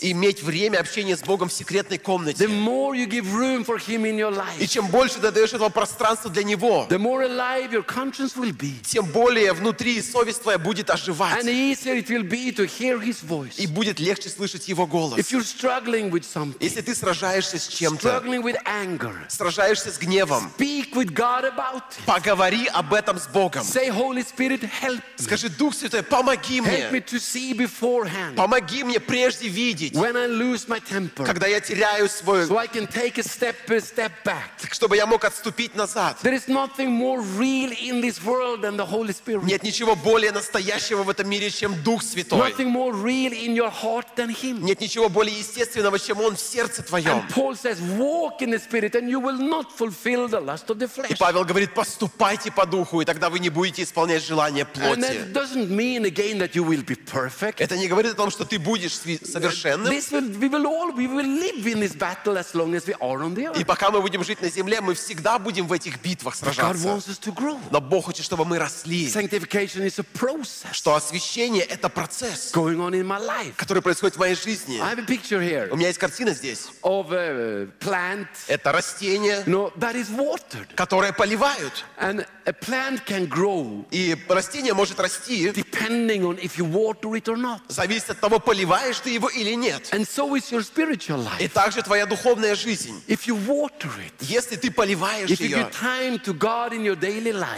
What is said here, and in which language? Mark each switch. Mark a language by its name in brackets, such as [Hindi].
[Russian] Иметь время общения с Богом в секретной комнате. [English] The more you give room for Him in your life. [Russian] И чем больше ты даешь этого пространства для Него. [English] The more alive your conscience will be. [Russian] Тем более внутри совесть твоя будет оживать. [English] And easier it will be to hear His voice. [Russian] И будет легче слышать Его голос. [English] If you're struggling with something. [Russian] Если ты сражаешься с чем-то. [English] Struggling with anger. [Russian] Сражаешься с гневом. [English] Speak with God about it. [Russian] Поговори об этом с Богом. [English] Say, Holy Spirit, help me. [Russian] Скажи, Дух Святой, помоги мне. [English] Help me to see beforehand. [Russian] Помоги мне прежде видеть. [English] When I lose my temper. [Russian] Когда я теряю свой. [English] So I can take a step back. [Russian] Чтобы я мог отступить назад. [English] There is nothing more real in this world than the Holy Spirit. [Russian] Нет ничего более настоящего в этом мире, чем Дух Святой. [English] Nothing more real in your heart than Him. [Russian] Нет ничего более естественного, чем Он в сердце твоем. [English] And Paul says, walk in the Spirit, and you will not fulfill the lust of the flesh. [Russian] И Павел говорит, поступайте по духу, и тогда вы не будете исполнять желания плоти. [English] And that doesn't mean again that you will be perfect. [Russian] Это не говорит о том, что ты будешь совершенным. [English] We will live in this battle as long as we are on the earth. [Russian] И пока мы будем жить на земле, мы всегда будем в этих битвах сражаться. [English] God wants us to grow. [Russian] Но Бог хочет, чтобы мы росли. [English] Sanctification is a process. [Russian] Что освящение — это процесс, [English] going on in my life. [Russian] Который происходит в моей жизни. [English] I have a picture here. [Russian] У меня есть картина здесь. [English] Of a plant. [Russian] Это растение. [English] No, that is watered. [Russian] Которое поливают. [English] And a plant can grow. [Russian] И растение может расти, [English] depending on if you water it or not. [Russian] Зависит от того, поливаешь ты его или нет. [English] And so is your spiritual life. [Russian] И также твоя духовная жизнь. [English] If you water it, [Russian] если ты поливаешь ее, [English] if you give time to God in your daily life,